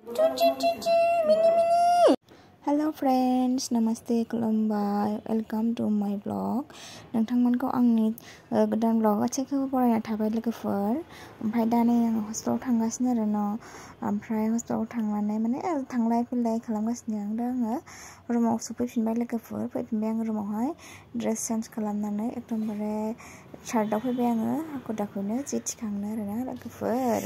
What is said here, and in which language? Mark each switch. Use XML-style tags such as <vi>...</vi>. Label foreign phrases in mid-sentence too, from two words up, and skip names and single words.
<en>Hello friends, namaste, खुलुमबाय, welcome to my vlog.</en> <brx>नोंथांमोनखौ आंनि गोदान vlog गासैखौबो बरायना थाबाय लोगोफोर. ओमफ्राय दा नै आं हस्टेलाव थांगासिनो आरो न'. ओमफ्राय हस्टेलाव थांनानै माने थांलाय फैलाय खालामगासिनो आं. दा आङो रुमाव सफैफिनबाय लोगोफोर. फैफिनबाय आं रुमावहाय</brx> <en>dress change</en> <brx>खालामनानै एकदमबारे सार्टआव फैबाय आङो हाखु दाखुनो जि थिखांनो आरो ना लोगोफोर.</brx>